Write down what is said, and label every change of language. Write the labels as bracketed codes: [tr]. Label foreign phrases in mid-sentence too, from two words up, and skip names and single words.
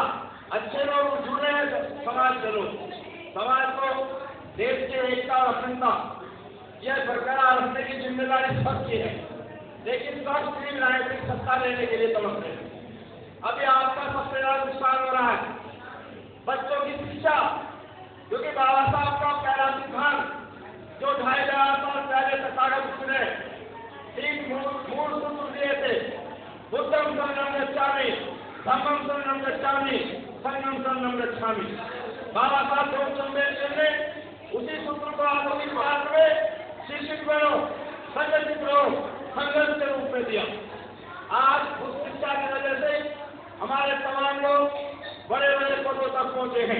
[hi] अच्छे लोग जुड़ रहे हैं समाज के लोग, समाज को देश की एकता और अखंडता यह बरकरार रखने की जिम्मेदारी सबकी है, लेकिन सब सिर्फ राजनीतिक सत्ता लेने के लिए तड़प रहे हैं। अभी आपका सबसे ज्यादा नुकसान हो रहा है बच्चों की शिक्षा, क्योंकि बाबा साहब का पहला सिद्धांत जो 2500 साल पहले तथागत ने 3 मूल सूत्र दिए थे, [pi] बुद्धम शरणं गच्छामि, धम्मं शरणं गच्छामि, संघं शरणं गच्छामि। [hi] बाबा साहब डॉक्टर अम्बेडकर ने उसी सूत्र को आधुनिक भारत में शिक्षित बनो, संगठित रहो, संघर्ष के रूप में दिया। आज उस शिक्षा की वजह से हमारे तमाम लोग बड़े बड़े पदों तक पहुंचे हैं।